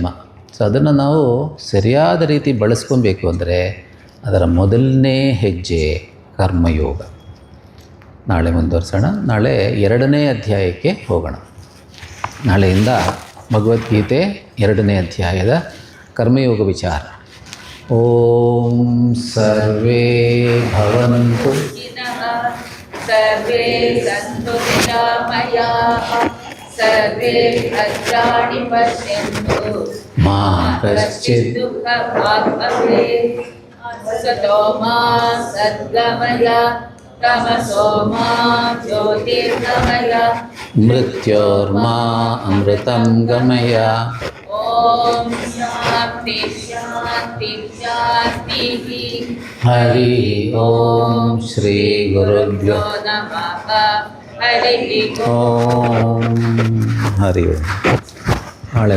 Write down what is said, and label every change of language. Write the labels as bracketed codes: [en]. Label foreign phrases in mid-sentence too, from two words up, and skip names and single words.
[kn] ಸೊ ಅದನ್ನು ನಾವು ಸರಿಯಾದ ರೀತಿ ಬಳಸ್ಕೊಬೇಕು ಅಂದರೆ ಅದರ ಮೊದಲನೇ ಹೆಜ್ಜೆ ಕರ್ಮಯೋಗ. ನಾಳೆ ಮುಂದುವರ್ಸೋಣ. ನಾಳೆ 2ನೇ ಅಧ್ಯಾಯಕ್ಕೆ ಹೋಗೋಣ. ನಾಳೆಯಿಂದ ಭಗವದ್ಗೀತೆ 2ನೇ ಅಧ್ಯಾಯದ ಕರ್ಮಯೋಗ ವಿಚಾರ. [sa] ಓಂ ಸರ್ವೇ ಭವಂತು ಸರ್ವೇ ಸಂತು ನಿರಾಮಯಾಃ, ಸರ್ವೇ ಭದ್ರಾಣಿ ಪಶ್ಯಂತು ಮಾ ಕಶ್ಚಿತ್ ದುಃಖಭಾಗ್ ಭವೇತ್. ಸತೋ ಮಾ ಸದ್ಗಮಯ, ತಮಸೋ ಮಾ ಜ್ಯೋತಿರ್ಗಮಯ, ಮೃತ್ಯೋರ್ಮಾ ಅಮೃತಂ ಗಮಯ. ಓಂ ಶಾಂತಿ ಶಾಂತಿ ಶಾಂತಿ. ಹರಿ ಓಂ ಶ್ರೀ ಗುರುಭ್ಯೋ ನಮಃ. ಹರಿ ಓಂ. ಹರಿ ಓಂ. [kn] ನಾಳೆ ಮುಂದುವರ್ಸೋಣ.